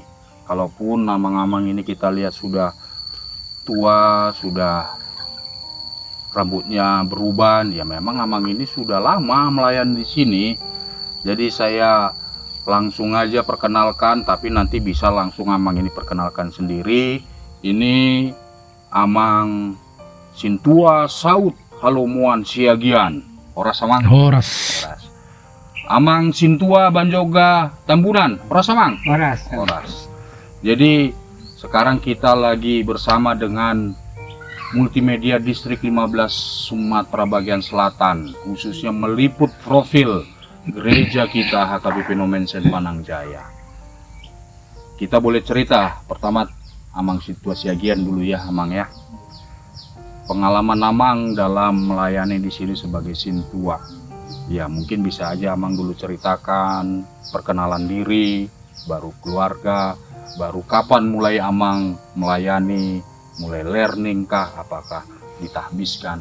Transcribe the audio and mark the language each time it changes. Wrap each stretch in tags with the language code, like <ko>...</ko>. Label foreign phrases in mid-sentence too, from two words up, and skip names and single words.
<id>Kalaupun amang-amang ini kita lihat sudah tua, sudah rambutnya beruban, ya memang amang ini sudah lama melayani di sini. Jadi saya langsung aja perkenalkan, tapi nanti bisa langsung amang ini perkenalkan sendiri. Ini Amang Sintua Saud Halomuan Siagian. Oras Amang. Horas. Amang Sintua Banjoga Tambunan. Oras Amang. Oras. Jadi sekarang kita lagi bersama dengan Multimedia Distrik 15 Sumatera Bagian Selatan, khususnya meliput profil gereja kita HKBP Nomensen Panangjaya. Kita boleh cerita pertama Amang Sintua Siagian dulu ya, Amang ya. Pengalaman Amang dalam melayani di sini sebagai sintua. Ya, mungkin bisa aja Amang dulu ceritakan perkenalan diri, baru keluarga, baru kapan mulai Amang melayani, mulai learning kah, apakah ditahbiskan.</id>